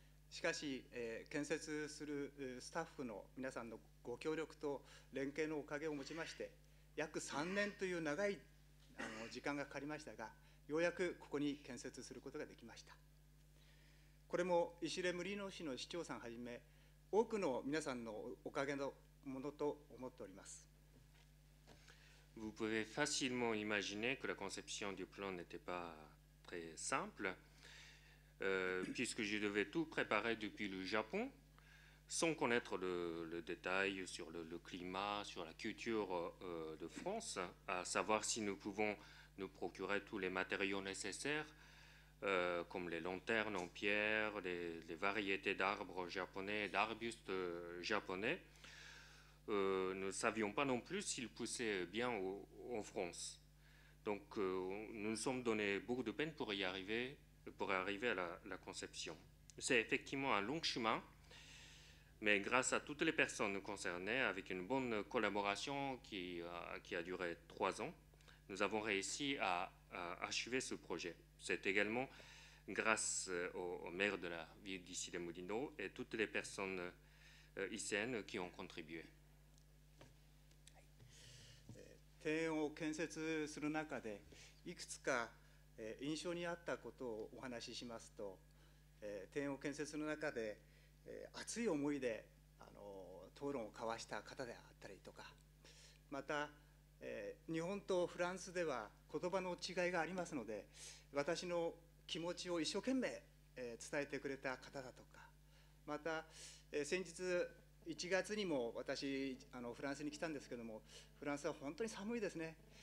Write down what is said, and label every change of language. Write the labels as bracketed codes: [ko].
[ja] しかし、建設するスタッフの皆さんのご協力と連携のおかげをもちまして、約3年という長い時間がかかりましたが、ようやくここに建設することができました。これも石出無理農師の市長さんはじめ、多くの皆さんのおかげのものと思っております。 [fr] Vous pouvez facilement imaginer que la conception du plan n'était pas très simple, puisque je devais tout préparer depuis le Japon, sans connaître le détail sur le climat, sur la culture de France, à savoir si nous pouvons nous procurer tous les matériaux nécessaires, comme les lanternes en pierre, les variétés d'arbres japonais, d'arbustes japonais. Nous ne savions pas non plus s'ils poussaient bien en France. Donc nous nous sommes donné beaucoup de peine pour arriver à la conception. C'est effectivement un long chemin, mais grâce à toutes les personnes concernées, avec une bonne collaboration qui a duré 3 ans, nous avons réussi à achever ce projet. C'est également grâce au maire de la ville d'Issy les Moulineaux et toutes les personnes icéennes qui ont contribué. [ja] 庭園を建設する中でいくつか印象にあったことをお話ししますと、庭園を建設の中で、熱い思いで討論を交わした方であったりとか、また、日本とフランスでは言葉の違いがありますので、私の気持ちを一生懸命、伝えてくれた方だとか、また、先日1月にも私フランスに来たんですけども、フランスは本当に寒いですね。